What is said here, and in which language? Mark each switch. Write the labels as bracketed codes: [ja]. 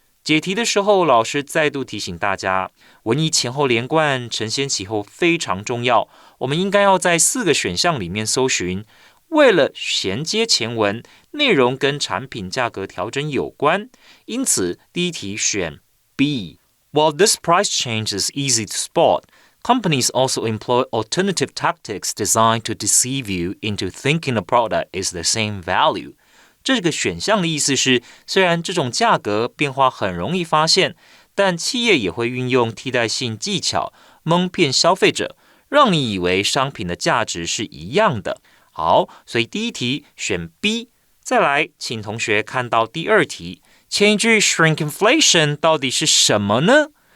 [zh] 解题的时候，老师再度提醒大家，文意前后连贯，承先启后非常重要。我们应该要在4个选项里面搜寻，为了衔接前文，内容跟产品价格调整有关，因此第一题选 B。 [en] While this price change is easy to spot, companies also employ alternative tactics designed to deceive you into thinking a product is the same value. [zh] 这个选项的意思是，虽然这种价格变化很容易发现，但企业也会运用替代性技巧蒙骗消费者，让你以为商品的价值是一样的。好，所以第一题选 B。再来，请同学看到第二题，前一句 shrinkflation 到底是什么呢？